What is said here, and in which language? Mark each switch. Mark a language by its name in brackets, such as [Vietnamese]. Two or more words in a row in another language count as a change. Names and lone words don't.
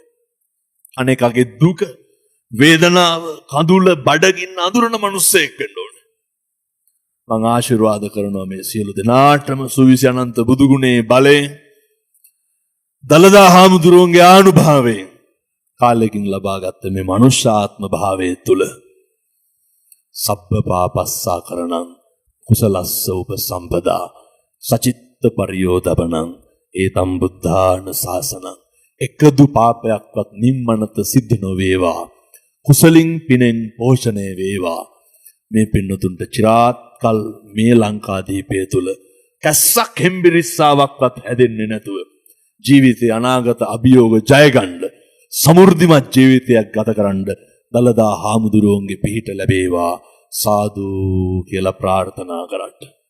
[Sinhala] අනේකගේ දුක, වේදනාව, කඳුල, බඩගින්න අඳුරන මිනිස්සෙක් වෙන්න ඕනේ. මම ආශිර්වාද කරනවා මේ සියලු දෙනාටම සුවිසි අනන්ත බුදු ගුණේ බලයෙන්, දලදා හාමුදුරුවන්ගේ ආනුභාවයෙන් කාලෙකින් ලබාගත්ත මේ මනුෂ්‍යාත්ම භාවයේ තුල [Pali] සබ්බ පාපස්සා කරණං කුසලස්ස උපසම්පදා සචිත්ත පරියෝදපණං ඒතම් බුද්ධාන ශාසනං. [Sinhala] එකදු පාපයක්වත් නිම්මනත සිද්ධ නොවේවා, කුසලින් පිනෙන් පෝෂණය වේවා. මේ පින්නතුන්ට চিරාත් කල් මේ ලංකාදීපය තුල කැස්සක් හෙම්බිරිස්සාවක්වත් හැදෙන්නේ නැතුව ජීවිතේ අනාගත අභියෝග ජයගන්න සමෘද්ධිමත් ජීවිතයක් ගත කරන්න දලදා හාමුදුරුවන්ගේ පිහිට ලැබේවා සාදු කියලා ප්‍රාර්ථනා කරන්න.